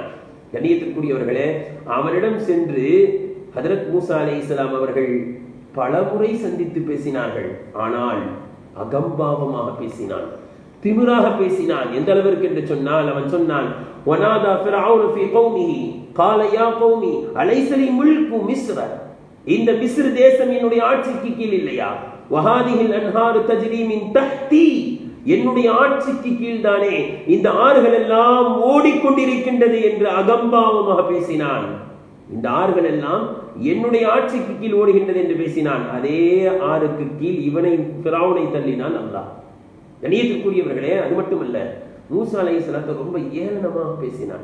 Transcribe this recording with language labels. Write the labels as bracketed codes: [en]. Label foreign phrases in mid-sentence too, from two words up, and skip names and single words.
[ta] கண்ணியத்திற்குரியவர்களே, அவரிடம் சென்று ஹதரத் மூசா அலைஹிஸ்ஸலாம் அவர்கள் பலமுறை சந்தித்து பேசினார்கள். ஆனால் அகம்பாவமாக பேசினான், திமிராக பேசினான். எந்த அளவிற்கு என்று சொன்னால், அவன் சொன்னான், [ar] ونادى فرعون في قومه قال يا قوم أليس لي ملك مصر, [ta] இந்த மிஸ்ர் தேசம் என்னுடைய ஆட்சிக்கு கீழ் இல்லையா? [ar] وهذه الأنهار تجري من تحتي, [ta] என்னுடைய ஆட்சிக்கு கீழ் தானே இந்த ஆறுகள் எல்லாம் ஓடிக்கொண்டிருக்கின்றது என்று அகம்பாவமாக பேசினான். இந்த ஆறுகள் எல்லாம் என்னுடைய ஆட்சிக்கு கீழ் ஓடுகின்றது என்று பேசினான். அதே ஆறுக்கு கீழ் இவனை ஃபிரௌனை தள்ளினான் அல்லாஹ். கண்ணியத்திற்குரியவர்களே, அது மட்டுமல்ல, மூசா அலைஹிஸ்ஸலாத்தை ரொம்ப ஏளனமாக பேசினான்.